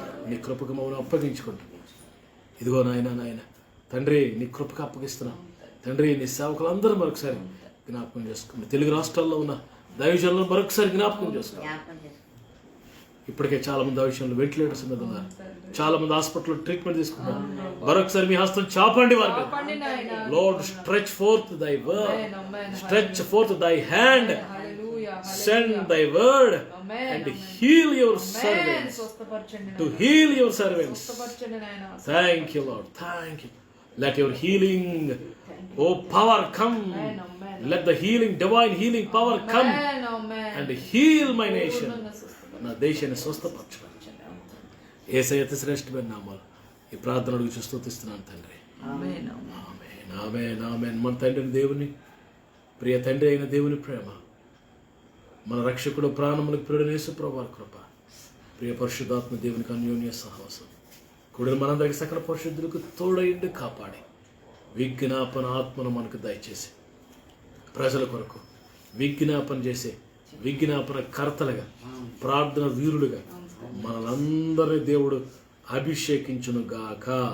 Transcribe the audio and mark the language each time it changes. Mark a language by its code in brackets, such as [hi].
[te] నీ కృపకు మమ్మల్ని అప్పగించుకుంటా. ఇదిగో నాయన తండ్రి, నీ కృపకు అప్పగిస్తున్నాం తండ్రి. నీ సేవకులందరూ మరొకసారి జ్ఞాపకం చేసుకోండి. తెలుగు రాష్ట్రాల్లో ఉన్న దైవజనులను మరొకసారి జ్ఞాపకం చేసుకోండి. ఇప్పటికే చాలా మంది దైవజనులు వెంటిలేటర్స్ మీద ఉన్నారు. చాలా మంది హాస్పిటల్లో ట్రీట్మెంట్ తీసుకున్నారు. మరొకసారి మీ హస్తం చాపండి వారి మీద. [en] Lord stretch forth thy word, stretch forth thy hand, send thy word and heal your servants, to heal your servants. Thank you, Lord. Thank you. Let your healing, oh power come. Let the healing, divine healing power come and heal my nation. [te] నా దేశాన్ని స్వస్థపరచండి. యేసయ్య అతి శ్రేష్టమైన నామాలు ఈ ప్రార్థన అడుగు స్తుతిస్తున్నాను తండ్రి. ఆమేన్, ఆమేన్, ఆమేన్. మన తండ్రిని దేవుని, ప్రియ తండ్రి అయిన దేవుని ప్రేమ, మన రక్షకుడు ప్రాణములకు ప్రియుడైన యేసు ప్రభువు కృప, ప్రియ పరిశుద్ధాత్మ దేవునికి అన్యోన్య సహవాసం కూడిన మనందరికి సకల పరిశుద్ధులకు తోడైండి కాపాడి విజ్ఞాపన ఆత్మను మనకు దయచేసి ప్రజల కొరకు విజ్ఞాపన చేసే విజ్ఞాపన కర్తలుగా, ప్రార్థన వీరులుగా మనందరి దేవుడు అభిషేకించును గాక.